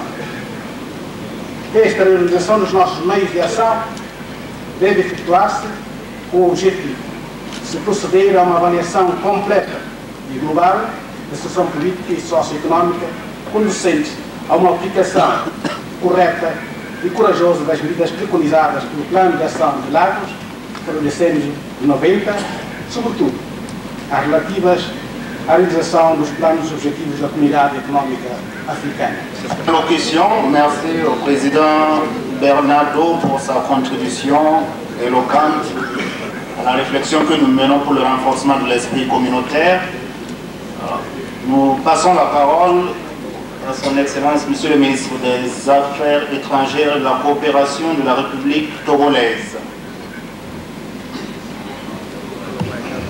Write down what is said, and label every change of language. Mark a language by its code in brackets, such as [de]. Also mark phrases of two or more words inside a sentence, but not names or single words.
[pt] Esta realização dos nossos meios de ação deve efetuar-se com o objetivo de se proceder a uma avaliação completa e global da situação política e socioeconómica, conducente a uma aplicação correta e corajosa das medidas preconizadas pelo Plano de Ação de Lagos para o decênio de 90, sobretudo as relativas à realização dos planos objetivos da Comunidade Económica Africana. [fr] Merci au président Bernardo pour sa contribution éloquente à la réflexion que nous menons pour le renforcement de l'esprit communautaire. Nous passons la parole à son Excellence, Monsieur le ministre des Affaires étrangères et de la coopération de la République togolaise.